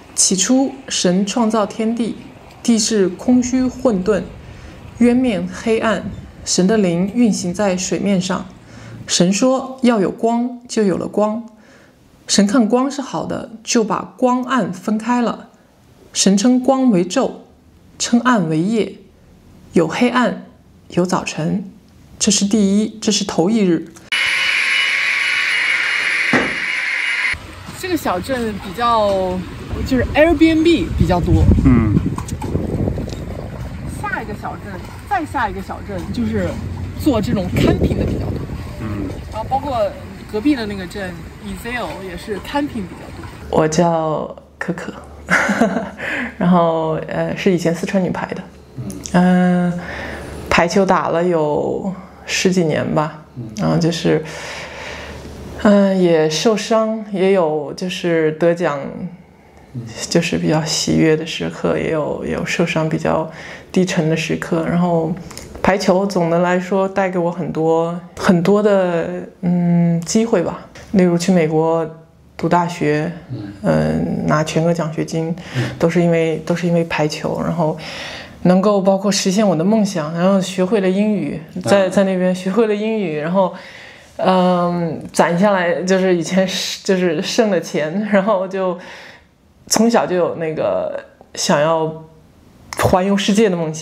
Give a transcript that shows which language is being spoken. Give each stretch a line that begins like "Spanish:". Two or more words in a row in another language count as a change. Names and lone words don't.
Chinese: 起初，神創造天地，地是空虛混沌，淵面黑暗。神的靈運行在水面上。神說要有光，就有了光。神看光是好的，就把光暗分開了。神稱光為晝，稱暗為夜。有黑暗，有早晨。這是頭一日。這個小鎮比較就是 Airbnb 比較多。下一個小鎮，再下一個小鎮就是做這種 camping 的比較多。然後包括隔壁的那個鎮 Ezell 也是 camping 比較多。我叫可可，然後是以前四川女排的，排球打了有10幾年吧，然後就是也受傷，也有就是得獎，就是比较喜悅的時刻，也有受傷比較低沉的時刻。然後排球總的來說帶給我很多的機會吧，例如去美國讀大學，拿全額獎學金，都是因为排球，然後能夠包括實現我的夢想，然後學會了英語，在那邊學會了英語，然後攢下來就是以前就是剩的錢，然後就從小就有那個想要環遊世界的夢想。